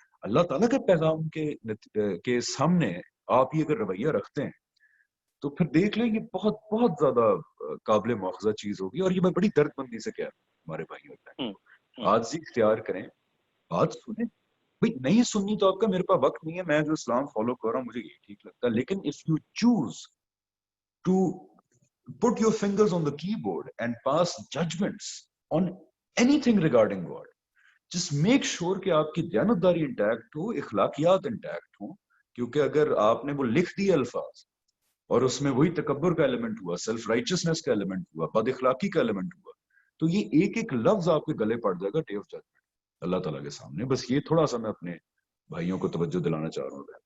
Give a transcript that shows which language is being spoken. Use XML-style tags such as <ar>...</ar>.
<ur>اللہ تعالیٰ کے پیغام کے سامنے آپ یہ اگر رویہ رکھتے ہیں تو پھر دیکھ لیں یہ بہت بہت زیادہ قابل مواخذہ چیز ہوگی. اور یہ میں بڑی درد مندی سے کہہ رہا ہوں ہمارے بھائیوں کو، عاجزی اختیار کریں، بات سنیں. بھائی نہیں سننی تو آپ کا، میرے پاس وقت نہیں ہے، میں جو اسلام فالو کر رہا ہوں مجھے یہ ٹھیک لگتا ہے. لیکن</ur> <en>if you choose to put your fingers on the keyboard and pass judgments on anything regarding God, just make sure</en> <ur>کہ آپ کی دیانتداری انٹیکٹ ہو، اخلاقیات انٹیکٹ ہوں. کیونکہ اگر آپ نے وہ لکھ دیے الفاظ اور اس میں وہی تکبر کا ایلیمنٹ ہوا، سیلف رائچسنس کا ایلیمنٹ ہوا، بد اخلاقی کا ایلیمنٹ ہوا، تو یہ ایک ایک لفظ آپ کے گلے پڑ جائے گا</ur> <en>day of judgment</en> <ur>اللہ تعالیٰ کے سامنے. بس یہ تھوڑا سا میں اپنے بھائیوں کو توجہ دلانا چاہ رہا ہوں.</ur>